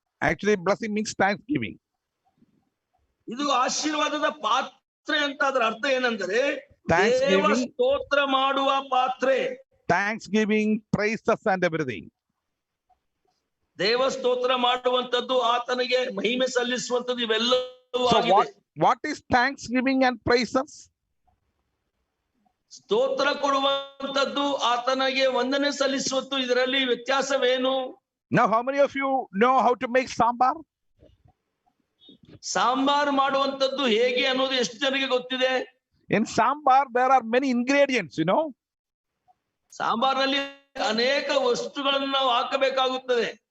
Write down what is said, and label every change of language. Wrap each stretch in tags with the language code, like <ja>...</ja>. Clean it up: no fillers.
<en>Actually, blessing means thanksgiving.</en> <kn>ಇದು ಆಶೀರ್ವಾದದ ಪಾತ್ರೆ ಅಂತ ಅದರ ಅರ್ಥ ಏನಂದ್ರೆ</kn> <en>Thanksgiving.</en> <kn>ದೇವ ಸ್ತೋತ್ರ ಮಾಡುವ ಪಾತ್ರೆ.</kn> <en>Thanksgiving, praises and everything.</en> <kn>ದೇವ ಸ್ತೋತ್ರ ಮಾಡುವಂತದ್ದು, ಆತನಿಗೆ ಮಹಿಮೆ ಸಲ್ಲಿಸುವಂತದ್ದು ಇವೆಲ್ಲವೂ</kn> <en>So</en> <kn>ಆಗಿದೆ.</kn> <en>what is thanksgiving and praises?</en> <kn>ಸ್ತೋತ್ರ ಕೊಡುವಂತದ್ದು, ಆತನಿಗೆ ವಂದನೆ ಸಲ್ಲಿಸುವಂತು, ಇದರಲ್ಲಿ ವ್ಯತ್ಯಾಸವೇನು?</kn> <en>Now, how many of you know how to make sambar?</en> <kn>Sambar ಮಾಡುವಂತದ್ದು ಹೇಗೆ ಅನ್ನೋದು ಎಷ್ಟು ಜನರಿಗೆ ಗೊತ್ತಿದೆ?</kn> <en>In sambar, there are many ingredients, you know.</en> <kn>ಸಾಂಬಾರ್ನಲ್ಲಿ ಅನೇಕ ವಸ್ತುಗಳನ್ನು ನಾವು ಹಾಕಬೇಕಾಗುತ್ತದೆ.</kn>